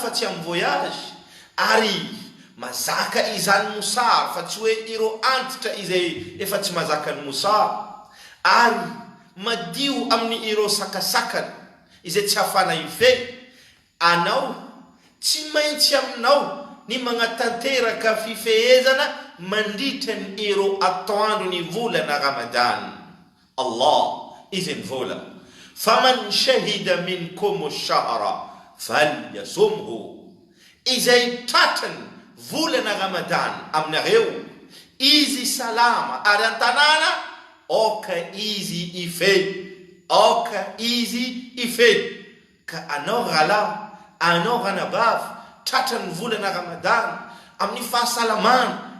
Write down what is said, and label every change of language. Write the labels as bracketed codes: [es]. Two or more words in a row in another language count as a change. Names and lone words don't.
[mg] fa tsy amin'ny voyage, ary mazaka izany mosary fa tsy hoe ero antitra izay efa tsy mazaka ny mosary, ary madio amin'ny ero sakasakana izay tsy hafana ife, anao tsy maintsy aminao ny magnatanteraka fifehezana mandritra ny ero atoandro ny volana Ramadan. Allah izay mivola [ar] فمن شهد منكم الشهر فليصمه, [mg] izay tratrany volana Ramadan aminareo izy salama ary antanana, oka izy ife, ka anao rala, anao ranabavy tratrany volana Ramadan amin'ny fahasalamana,